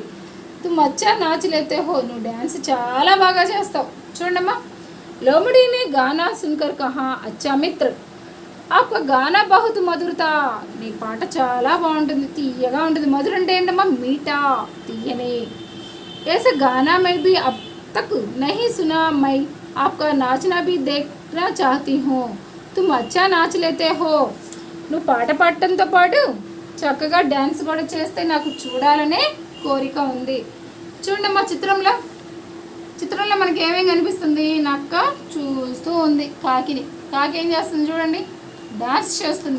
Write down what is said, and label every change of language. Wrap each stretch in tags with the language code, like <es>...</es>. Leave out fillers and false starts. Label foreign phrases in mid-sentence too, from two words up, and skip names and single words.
<hi>तुम अच्छा नाच लेते हो,</hi> <te>నువ్వు డ్యాన్స్ చాలా బాగా చేస్తావు. చూడమ్మా,</te> <hi>లోమడి ने गाना सुनकर कहा अच्छा मित्र आपका गाना बहुत मधुर था.</hi> <te>నీ పాట చాలా బాగుంటుంది, తీయగా ఉంటుంది. మధుర అంటే ఏంటమ్మా? మీఠా, తీయని.</te> <hi>ऐसे गाना में भी अब तक नहीं सुना मैं आपका नाचना भी देखना चाहती हूँ. तुम अच्छा नाच लेते हो.</hi> <te>నువ్వు పాట పాడటంతో పాటు చక్కగా డ్యాన్స్ కూడా చేస్తే నాకు చూడాలనే కోరిక ఉంది. చూడండి మా చిత్రంలో మనకి ఏమేమి కనిపిస్తుంది? నక్క చూస్తూ ఉంది కాకిని. కాకి ఏం చేస్తుంది చూడండి, డాన్స్ చేస్తుంది.</te>